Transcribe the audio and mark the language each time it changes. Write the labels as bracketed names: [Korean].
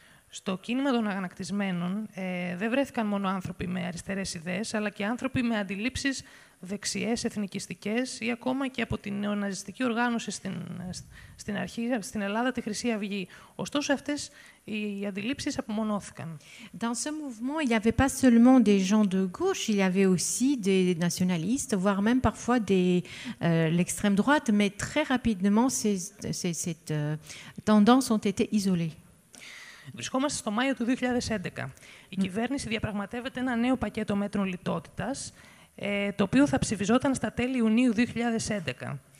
[Greek] Στο κίνημα των αγανακτισμένων δεν βρέθηκαν μόνο άνθρωποι με αριστερές ιδέες, αλλά και άνθρωποι με αντιλήψεις δεξιές, εθνικιστικές ή ακόμα και από την νεοναζιστική οργάνωση στην αρχή, στην Ελλάδα, τη Χρυσή Αυγή. Ωστόσο, αυτές οι αντιλήψεις απομονώθηκαν. [French] Dans ce mouvement, il n'y avait pas seulement des gens de gauche, il y avait aussi des nationalistes, voire même parfois l'extrême droite, mais très rapidement, ces tendances ont été isolées. [Greek] Βρισκόμαστε στο Μάιο του 2011. Η κυβέρνηση διαπραγματεύεται ένα νέο πακέτο μέτρων λιτότητας, το οποίο θα ψηφιζόταν στα τέλη Ιουνίου 2011.